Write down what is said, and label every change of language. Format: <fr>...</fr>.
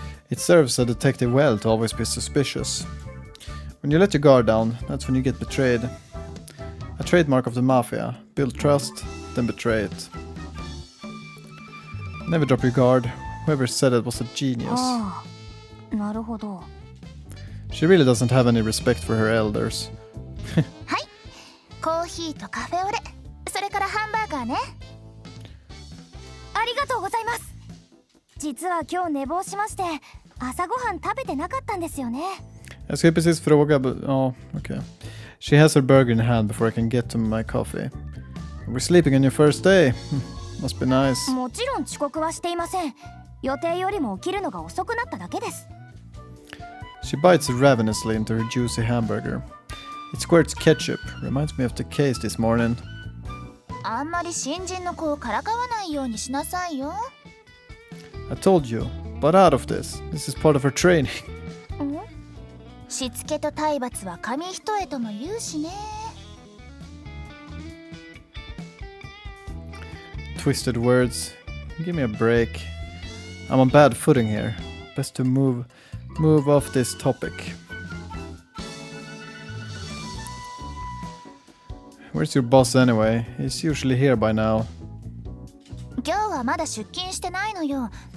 <en>It serves a detective well to always be suspicious. When you let your guard down, that's when you get betrayed. A trademark of the mafia. Build trust, then betray it. Never drop your guard. Whoever said it was a genius.</en> <ja>なるほど。</ja> <en>She really doesn't have any respect for her elders.</en> <ja>はい。コーヒーとカフェオレ、それからハンバーガーね。ありがとうございます。実は今日寝坊しまして、朝ごはん食べてなかったんですよね。</ja> <sv>Jag ska precis fråga,</sv> <en>oh, okay. She has her burger in hand before I can get to my coffee. We're sleeping on your first day. Must be nice.</en> <ja>もちろん遅刻はしていません。予定よりも起きるのが遅くなっただけです。</ja> <en>She bites ravenously into her juicy hamburger. It squirts ketchup. Reminds me of the case this morning.</en> <ja>あんまり新人の子をからかわないようにしなさいよ。</ja> <en>I told you, but out of this. This is part of her training.</en> <ja>しつけと体罰は紙一重とも言うしね。</ja> <en>Twisted words. Give me a break. I'm on bad footing here. Best to move off this topic. Where's your boss anyway? He's usually here by now.</en> <ja>今日はまだ出勤してないのよ。</ja>